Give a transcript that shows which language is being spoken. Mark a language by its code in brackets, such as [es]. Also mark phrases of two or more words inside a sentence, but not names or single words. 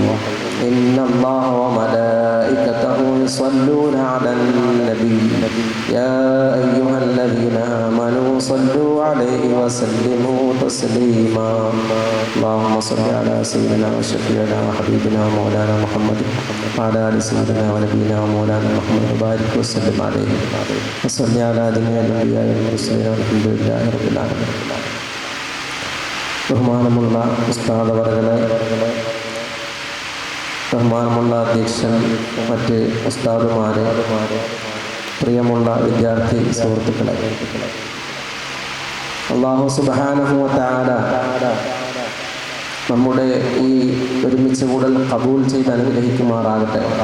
[ar] إن الله وملائكته يصلون على النبي يا أيها الذين آمنوا صلوا عليه وسلموا تسليما. اللهم صل على سيدنا وشفيعنا وحبيبنا ومولانا محمد وعلى آل سيدنا ونبينا ومولانا محمد وبارك وسلم عليه وصل على جميع الأنبياء والمرسلين والحمد لله رب العالمين. [ml] ബഹുമാനമുള്ള ഉസ്താദ് അവറുകളെ, ബഹുമാനമുള്ള അധ്യക്ഷൻ, മറ്റ് ഉസ്താദുമാരെ, പ്രിയമുള്ള വിദ്യാർത്ഥി സുഹൃത്തുക്കളെ, അല്ലാഹു [ar] سبحانه وتعالى [ml] നമ്മുടെ ഈ ഒരുമിച്ച് കൂടൽ ഖബൂൽ ചെയ്ത് അനുഗ്രഹിക്കുമാറാകട്ടെ.